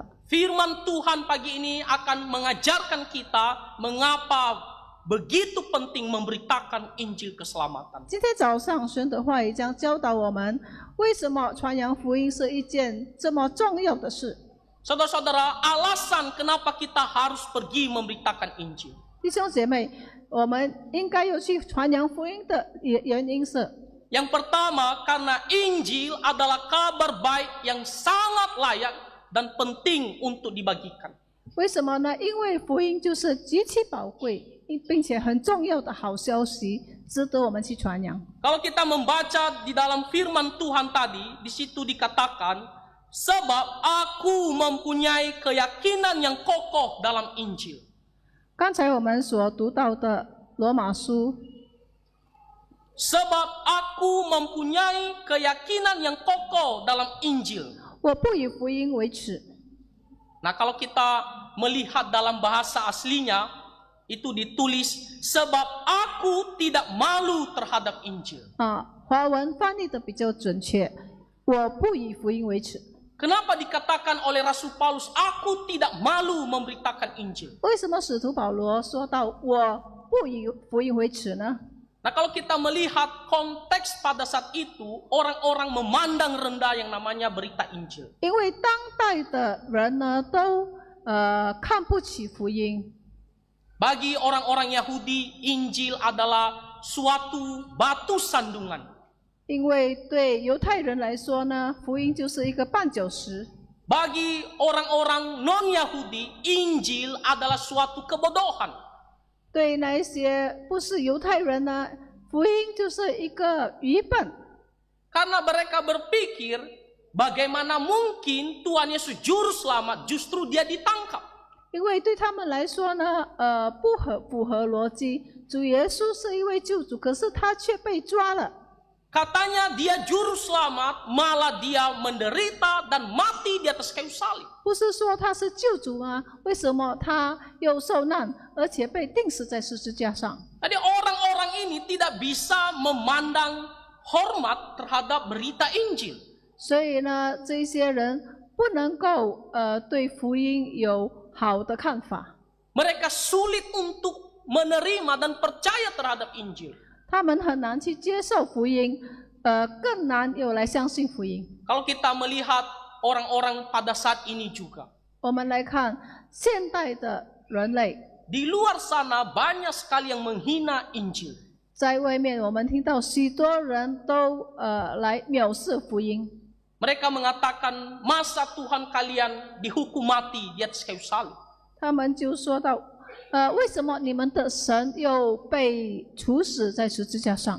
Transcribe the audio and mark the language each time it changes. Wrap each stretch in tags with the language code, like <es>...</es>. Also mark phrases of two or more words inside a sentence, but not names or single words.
<id>Firman Tuhan pagi ini akan mengajarkan kita mengapa begitu penting memberitakan Injil keselamatan.</id> <zh>今天早上神的话语将教导我们，为什么传扬福音是一件这么重要的事。</zh> <id>Saudara-saudara, alasan kenapa kita harus pergi memberitakan Injil.</id> <zh>弟兄姐妹，我们应该要去传扬福音的原因是，</zh> <id>Yang pertama, karena Injil adalah kabar baik yang sangat layak dan penting untuk dibagikan.</id> <zh>为什么呢？因为福音就是极其宝贵，并且很重要的好消息，值得我们去传扬。</zh> <id>Kalau kita membaca di dalam firman Tuhan tadi, di situ dikatakan, sebab aku mempunyai keyakinan yang kokoh dalam Injil.</id> <zh>刚才我们所读到的罗马书，</zh> <id>Sebab aku mempunyai keyakinan yang kokoh dalam Injil.</id> <zh>我不以福音为耻。</zh> <id>Nah, kalau kita melihat dalam bahasa aslinya, itu ditulis, sebab aku tidak malu terhadap Injil.</id> <zh>华文翻译的比较准确，我不以福音为耻。</zh> <id>Kenapa dikatakan oleh Rasul Paulus, aku tidak malu memberitakan Injil?</id> <zh>为什么使徒保罗说到我不以福音为耻呢？</zh> <id>Nah, kalau kita melihat konteks pada saat itu, orang-orang memandang rendah yang namanya berita Injil.</id> <zh>因为当代的人呢，都看不起福音。</zh> <id>Bagi orang-orang Yahudi, Injil adalah suatu batu sandungan.</id> <zh>因为对犹太人来说呢，福音就是一个绊脚石；</zh> <id>Bagi orang-orang non-Yahudi, Injil adalah suatu kebodohan.</id> <zh>对那些不是犹太人呢，福音就是一个愚笨。</zh> <id>Karena mereka berpikir, bagaimana mungkin Tuhan Yesus juru selamat justru dia ditangkap.</id> <zh>因为对他们来说呢，不符合逻辑。主耶稣是一位救主，可是他却被抓了。</zh> <id>Katanya dia juru selamat, malah dia menderita dan mati di atas kayu salib.</id> <zh>不是说他是救主吗？为什么他又受难，而且被钉死在十字架上？</zh> <id>Jadi orang-orang ini tidak bisa memandang hormat terhadap berita Injil.</id> <zh>所以呢，这些人不能够对福音有好的看法，</zh> <id>Mereka sulit untuk menerima dan percaya terhadap Injil.</id> <zh>他们很难去接受福音，更难有来相信福音。</zh> <id>Kalau kita melihat orang-orang pada saat ini juga,</id> <zh>我们来看现代的人类，</zh> <id>di luar sana banyak sekali yang menghina Injil.</id> <zh>在外面我们听到许多人都来藐视福音。</zh> <id>Mereka mengatakan, masa Tuhan kalian dihukum mati di atas kayu salib.</id> <zh>他们就说到，为什么你们的神又被处死在十字架上？</zh>